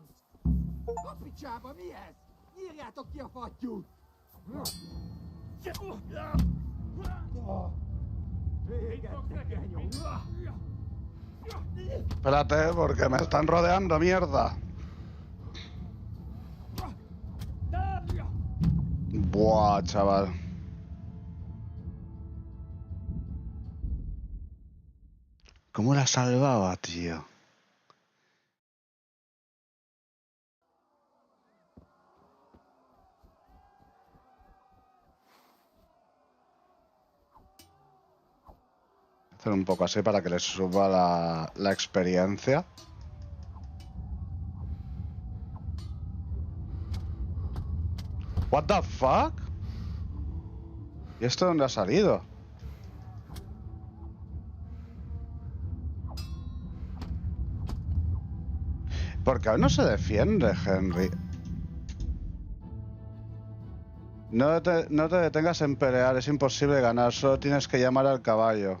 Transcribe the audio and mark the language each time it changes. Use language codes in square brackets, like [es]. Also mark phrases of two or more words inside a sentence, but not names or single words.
[hu] A picsába mi ez? Írjátok ki a fattyút! [es] Espérate, porque me están rodeando, mierda. Buah, chaval. ¿Cómo la salvaba, tío? Hacer un poco así para que les suba la experiencia. [en] What the fuck? [es] ¿Y esto dónde ha salido? Porque aún no se defiende, Henry. No te detengas en pelear, es imposible ganar, solo tienes que llamar al caballo.